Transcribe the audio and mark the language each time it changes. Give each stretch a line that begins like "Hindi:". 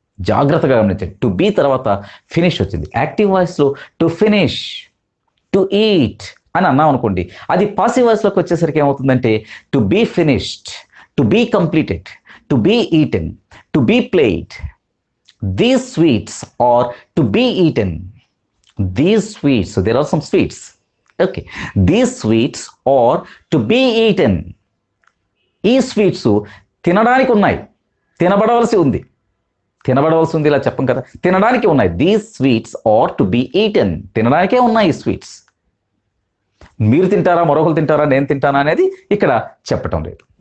Telugu: జాగ్రత్తగా గమనించండి,
English: To be తర్వాత finish వచ్చింది. Active వాయిస్లో టు ఫినిష్, టు ఈట్ అని అన్నాం అనుకోండి, అది పాసివ్ వాయిస్లోకి వచ్చేసరికి ఏమవుతుందంటే to be finished, to be completed, to be eaten, to be played. These sweets are to be eaten. These sweets, so there are some sweets. Okay, these sweets are to be eaten.
Telugu: ఈ sweets తినడానికి ఉన్నాయి, తినబడవలసి ఉంది. తినబడవలసి ఉంది ఇలా చెప్పం కదా, తినడానికి ఉన్నాయి.
English: these sweets are to be eaten,
Telugu: తినడానికే ఉన్నాయి ఈ స్వీట్స్. మీరు తింటారా, మరొకరు తింటారా, నేను తింటానా అనేది ఇక్కడ చెప్పటం లేదు.